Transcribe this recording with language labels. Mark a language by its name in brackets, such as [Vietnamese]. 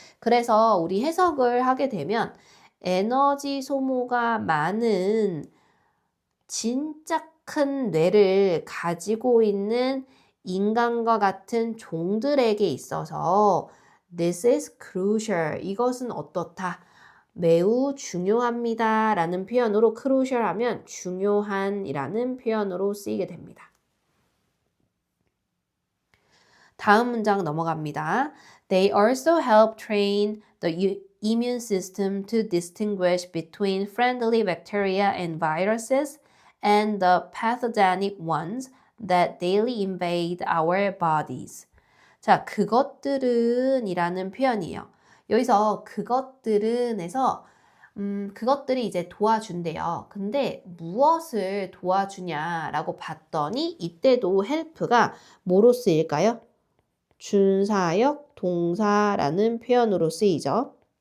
[Korean] 그래서 우리 해석을 하게 되면 에너지 소모가 많은 진짜 큰 뇌를 가지고 있는 인간과 같은 종들에게 있어서 [English] this is crucial. [Korean] 이것은 어떻다? 매우 중요합니다. 라는 표현으로 crucial 하면 중요한 이라는 표현으로 쓰이게 됩니다. 다음 문장 넘어갑니다. [English] They also help train the immune system to distinguish between friendly bacteria and viruses and the pathogenic ones that daily invade our bodies. [Korean] 자, 그것들은 이라는 표현이에요. 여기서 그것들은에서 그것들이 이제 도와준대요. 근데 무엇을 도와주냐라고 봤더니 이때도 help가 뭐로 쓰일까요? 준사역 동사라는 표현으로 쓰이죠.